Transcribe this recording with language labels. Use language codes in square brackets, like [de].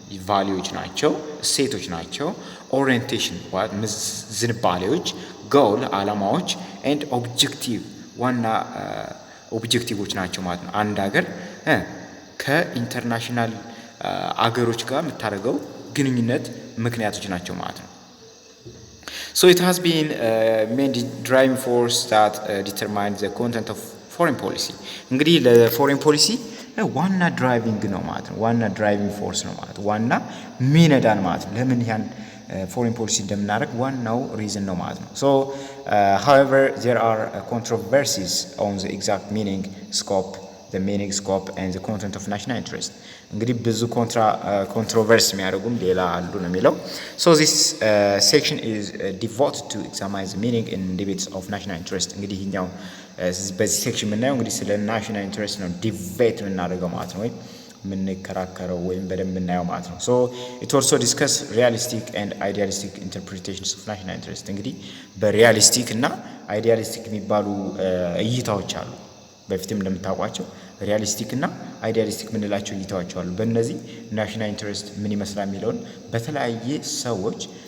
[am] ቫልዩዎች ናቸው ሴቶች ናቸው ኦሪየንቴሽን ዝንባሌዎች ጎል አላማዎች [en] and objective [am] ዋና ኦብጀክቲቮች ናቸው ማለት ነው አንድ ሀገር ከኢንተርናሽናል አገሮች ጋር የምታደርገው ግንኙነት ምክንያቶች ናቸው ማለት ነው [en] So it has been main driving force that determines the content of foreign policy. [am] እንግዲህ ለፎሬን ፖሊሲ ዋና ድራይቪንግ ነው ማለት ነው። ዋና ድራይቪንግ ፎርስ ነው ማለት ዋና ሚነዳን ማለት ነው። ለምን ያን ፎሬን ፖሊሲ እንደምናደርግ ዋናው ሪዝን ነው ማለት ነው። [en] So however there are controversies on the exact meaning, scope, the meaning, scope and the content of national interest. [am] እንግዲህ ብዙ controversy የሚያደርጉም ሌላ አሉ ነው የሚለው። [en] So this section is devoted to examine the meaning and debates of national interest. [am] እንግዲህ ይሄኛው በዚህ ሴክሽን የምናየው እንግዲህ ስለ ናሽናል ኢንትረስት ነው ዲቤት የምናደርገው ማለት ነው፣ ወይም የምንከራከረው ወይም በደንብ የምናየው ማለት ነው። [en] ሶ ኢት ኦልሶ ዲስከስ ሪያሊስቲክ ኤንድ አይዲያሊስቲክ ኢንተርፕሪቴሽንስ ኦፍ ናሽናል ኢንትረስት። [am] እንግዲህ በሪያሊስቲክ እና አይዲያሊስቲክ የሚባሉ እይታዎች አሉ። በፊትም እንደምታውቋቸው ሪያሊስቲክ እና አይዲያሊስቲክ የምንላቸው እይታዎች አሉ። በእነዚህ ናሽናል ኢንትረስት ምን ይመስላል የሚለውን በተለያየ ሰዎች